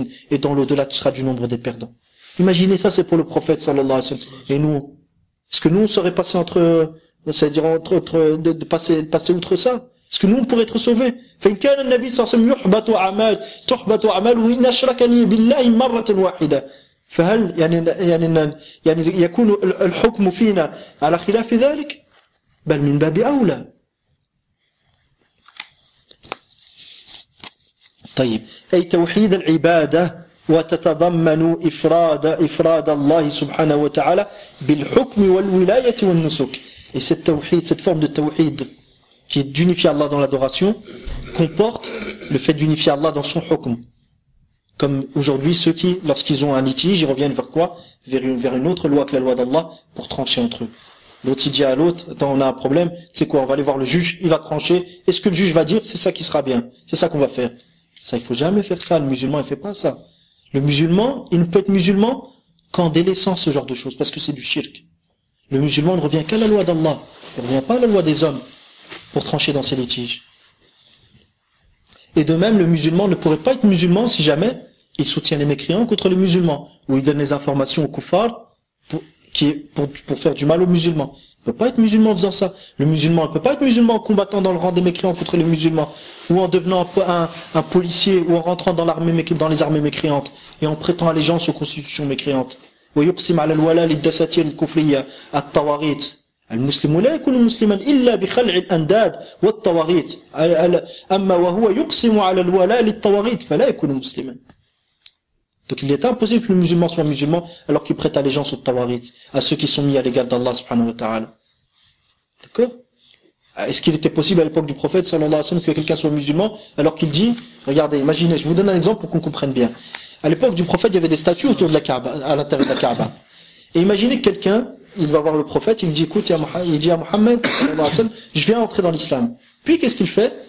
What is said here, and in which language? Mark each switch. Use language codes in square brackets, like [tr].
[fr] Et dans l'au-delà, tu seras du nombre des perdants. Imaginez ça, c'est pour le prophète sallallahu alayhi wa sallam. Et nous, est-ce que nous, on serait passé c'est-à-dire de passer outre ça? Est-ce que nous, on pourrait être sauvés? [ar] فإن كان النبي صلى الله عليه وسلم تحبط أعماله إن أشركني بالله مرة واحدة فهل يعني يكون الحكم فينا على خلاف ذلك؟ بل من باب أولى. طيب أي توحيد العبادة وتتضمن إفراد الله سبحانه وتعالى بالحكم والولاية والنسك. [fr] Et cette tawhid, cette forme de tawhid qui est d'unifier Allah dans l'adoration comporte le fait d'unifier Allah dans son hukm. Comme aujourd'hui ceux qui, lorsqu'ils ont un litige, ils reviennent vers quoi? Vers une autre loi que la loi d'Allah pour trancher entre eux. L'autre il dit à l'autre, attends, on a un problème, c'est quoi? On va aller voir le juge, il va trancher, et ce que le juge va dire, c'est ça qui sera bien, c'est ça qu'on va faire. Ça, il faut jamais faire ça. Le musulman, il fait pas ça. Le musulman, il ne peut être musulman qu'en délaissant ce genre de choses, parce que c'est du shirk. Le musulman ne revient qu'à la loi d'Allah. Il ne revient pas à la loi des hommes pour trancher dans ses litiges. Et de même, le musulman ne pourrait pas être musulman si jamais il soutient les mécréants contre les musulmans, ou il donne les informations aux kuffars pour faire du mal aux musulmans. Il ne peut pas être musulman en faisant ça. Le musulman ne peut pas être musulman en combattant dans le rang des mécréants contre les musulmans, ou en devenant un policier, ou en rentrant dans les armées mécréantes, et en prêtant allégeance aux constitutions mécréantes. [ar] ويقسم على الولاء للدساتير الكفرية الطواغيت المسلم لا يكون مسلما إلا بخلع الأنداد والطواغيت أما وهو يقسم على الولاء للطواغيت فلا يكون مسلما. [fr] Donc il est impossible que le musulman soit musulman alors qu'il prête allégeance aux tawaghit, à ceux qui sont mis à l'égal d'Allah subhanahu wa ta'ala. D'accord? Est-ce qu'il était possible à l'époque du prophète sallallahu alayhi wa sallam que quelqu'un soit musulman alors qu'il dit, regardez, imaginez, je vous donne un exemple pour qu'on comprenne bien. À l'époque du prophète, il y avait des statues autour de la Kaaba, à l'intérieur de la Kaaba. Et imaginez que quelqu'un, il va voir le prophète, il dit, écoute, il dit à Mohammed sallallahu alayhi wa sallam, je viens entrer dans l'islam. Puis qu'est-ce qu'il fait?